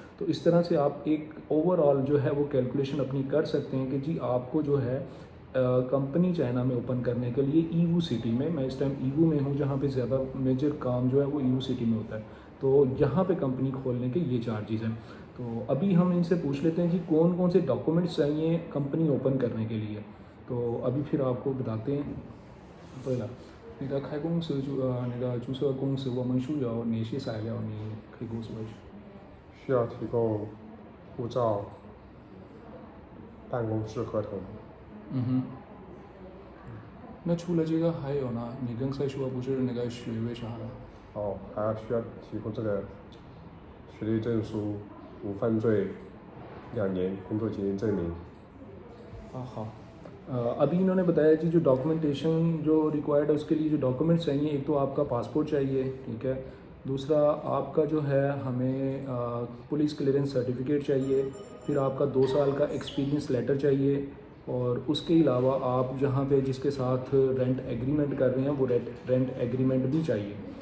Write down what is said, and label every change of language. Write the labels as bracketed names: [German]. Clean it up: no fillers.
[Hindi] तो इस तरह से आप एक ओवरऑल जो है वो कैलकुलेशन अपनी कर सकते हैं कि जी आपको जो है कंपनी चाइना में ओपन करने के लिए ईवू सिटी में, मैं इस टाइम ईवू में हूँ जहाँ पे ज़्यादा मेजर काम जो है वो ईवू सिटी में होता है, तो यहाँ पे कंपनी खोलने के ये चार्जेस हैं। तो अभी हम इनसे पूछ लेते हैं जी कौन कौन से डॉक्यूमेंट्स चाहिए कंपनी ओपन करने के लिए। तो अभी फिर आपको बताते हैं। [Chinese] पहला 你的开公司你的注册公司我们需要哪些材料？你可以跟我说一下。需要提供护照、办公室合同。嗯哼。那除了这个还有呢？你刚才说不是那个学位啥的？哦，还要需要提供这个学历证书、无犯罪、2年工作经验证明。 [Hindi] हाँ। अभी इन्होंने बताया कि जो डॉक्यूमेंटेशन जो रिक्वायर्ड है उसके लिए जो डॉक्यूमेंट्स चाहिए, एक तो आपका पासपोर्ट चाहिए, ठीक है। दूसरा आपका जो है हमें पुलिस क्लियरेंस सर्टिफिकेट चाहिए, फिर आपका 2 साल का एक्सपीरियंस लेटर चाहिए, और उसके अलावा आप जहाँ पे जिसके साथ रेंट एग्रीमेंट कर रहे हैं वो रेंट एग्रीमेंट भी चाहिए।